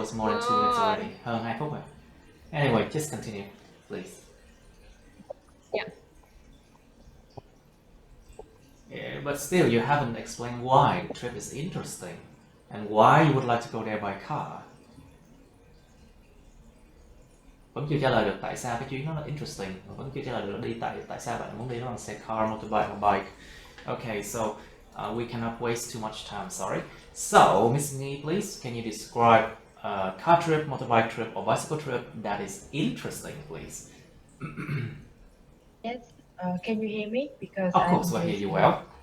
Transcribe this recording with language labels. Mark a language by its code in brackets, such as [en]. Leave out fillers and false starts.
[en] was more than 2 minutes already. [vi] Hơn 2 phút rồi. [en] Anyway, just continue, please. Yeah, but still, you haven't explained why the trip is interesting and why you would like to go there by car. [vi] Vẫn chưa trả lời được tại sao cái chuyến đó là interesting, và vẫn chưa trả lời được đi tại sao bạn muốn đi nó bằng xe car, motorbike hoặc bike. [en] Okay, so we cannot waste too much time. Sorry. So, Miss Nghi, please, can you describe a car trip, motorbike trip, or bicycle trip that is interesting, please? Yes. Can you hear me? Because Of course, we'll hear you well.